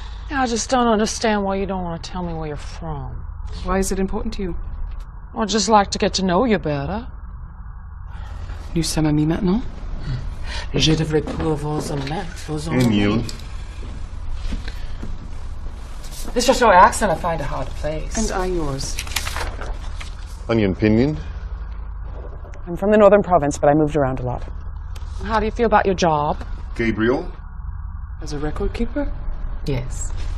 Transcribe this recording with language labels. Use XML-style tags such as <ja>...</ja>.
<en>I just don't understand why you don't want to tell me where you're from. Why is it important to you? I'd just like to get to know you better.</en> <fr>Nous sommes amis maintenant? Je devrais pouvoir vous en mettre, vous en Emil.</fr> <en>It's just your accent I find it hard to place. And I yours. Onion Pinion. I'm from the northern province, but I moved around a lot. How do you feel about your job? Gabriel. As a record keeper? Yes.</en>